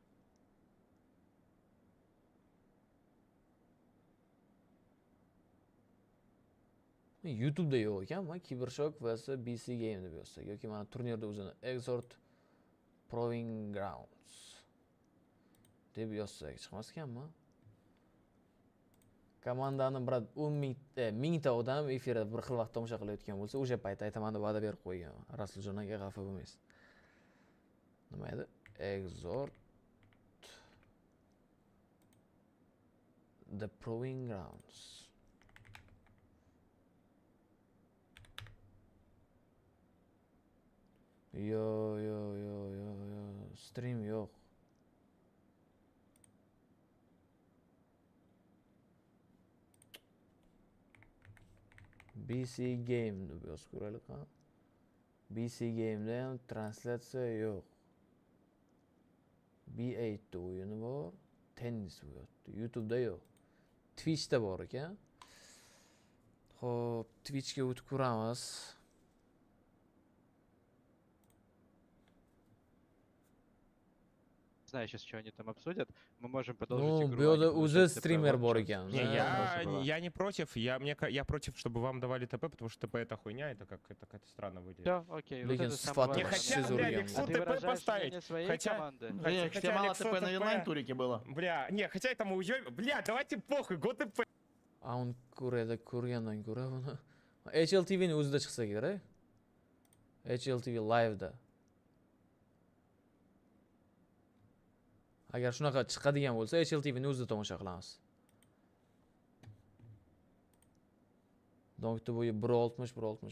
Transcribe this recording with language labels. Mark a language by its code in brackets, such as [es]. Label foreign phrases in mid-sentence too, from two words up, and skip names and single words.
[uz] YouTube'da yo'q ekan, men Cybershock vs BC Game deb yozsak yoki mana turnirda o'zini Exort Proving Grounds deb yozsak chiqmas ekanmi? Komandani brat 10 ta odam efirda bir xil vaqt tomosha qilayotgan bo'lsa, o'sha payt aytaman deb va'da berib qo'yganman. Rasuljon aka xafa bo'lmaysiz. Nima edi? Exort the Proving Grounds. Yo. Stream yo'q. BC Game deb yozib ko'raylik ha. BC Game'da ham translyatsiya yo'q. B8 da o'yini bor, tennis bo'lyapti. YouTube'da yo'q. Twitch'da bor ekan. Xo'p, Twitch'ga o'tib ko'ramiz. [ru] Знаю сейчас, что они там обсудят. Мы можем продолжить игру. Ну, Бёда уже стример [uz] бор экен. [ru] Я не против. Я против, чтобы вам давали ТП, потому что ТП это хуйня, это как-то странно выглядит. Все, окей. Леген сфатом. Хотя, бля, Лексу ТП поставить. Хотя мало ТП на инлайн-турике было. Бля, не, хотя этому уйдем. Бля, давайте похуй, го ТП. [uz] А он ko'radi, ko'rgandan ko'ra buni HLTV'ni o'zida chiqsa kerak. HLTV live'da. Agar shunaqa chiqadigan bo'lsa, HLTV'ni o'zida tomosha qilamiz. Donkda bo'yi 1.60.